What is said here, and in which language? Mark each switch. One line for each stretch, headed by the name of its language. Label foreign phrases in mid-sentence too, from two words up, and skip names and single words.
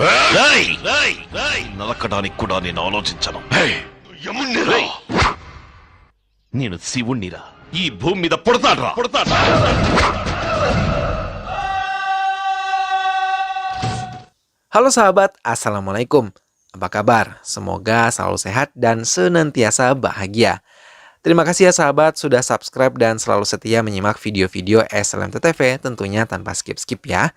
Telugu: నరకడానికి కూడా నేను ఆలోచించను. యమున్నిరా, నేను శివుణ్ణిరా. ఈ భూమి మీద పుడతాడ్రా.
Indonesian: Halo sahabat, Assalamualaikum. Apa kabar? Semoga selalu sehat dan senantiasa bahagia. Terima kasih ya sahabat sudah subscribe dan selalu setia menyimak video-video SLMT TV tentunya tanpa skip-skip ya.